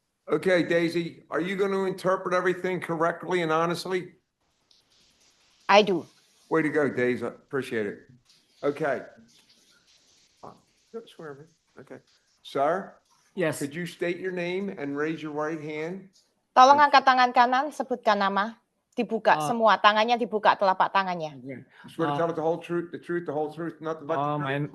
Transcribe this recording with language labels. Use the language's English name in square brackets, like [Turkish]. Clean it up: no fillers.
[English] Okay, Daisy, are you going to interpret everything correctly and honestly? I do. Way to go, Daisy. Appreciate it. Okay. Don't swear me. Okay. Sir, Yes. could you state your name and raise your right hand? [Indonesian] Tolong angkat tangan kanan, sebutkan nama, dibuka semua tangannya, dibuka telapak tangannya. [English] Okay. You swear to tell us the whole truth, the whole truth, nothing but the truth?